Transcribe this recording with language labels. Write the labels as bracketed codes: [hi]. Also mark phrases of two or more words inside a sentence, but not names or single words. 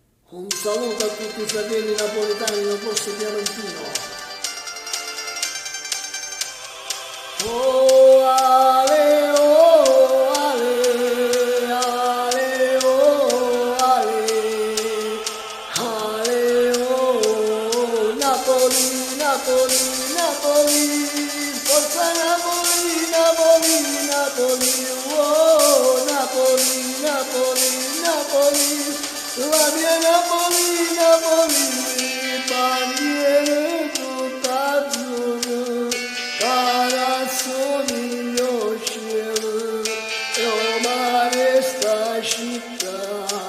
[it] Un saluto a tutti i fratelli napoletani del posto Piamentino. Oh ale, oh ale, ale, oh ale, ale, oh Napoli, Napoli, Napoli, forza Napoli, Napoli, Napoli, oh Napoli, Napoli, Napoli, la mia Napoli, Napoli, bandiere tutta azzurra, carazzoni mio cielo, Roma resta città.